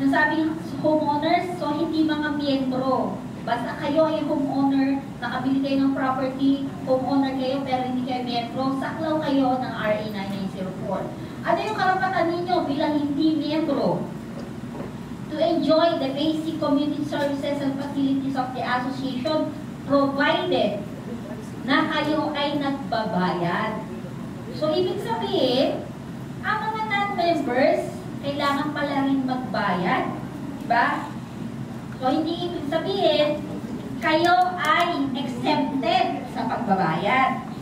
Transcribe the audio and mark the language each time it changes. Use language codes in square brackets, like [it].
[tl] Nasabing homeowners, so hindi mga miyembro. Basta kayo ay homeowner, nakabili kayo ng property, homeowner kayo pero hindi kayo miyembro, saklaw kayo ng RA 9904. Ano yung karapatan ninyo bilang hindi miyembro? [en] To enjoy the basic community services and facilities of the association provided [tl] na kayo ay nagbabayad. So, ibig sabihin, ang mga non-members, kailangan pala rin magbayad. Diba? So, hindi ibig sabihin, kayo ay exempted sa pagbabayad.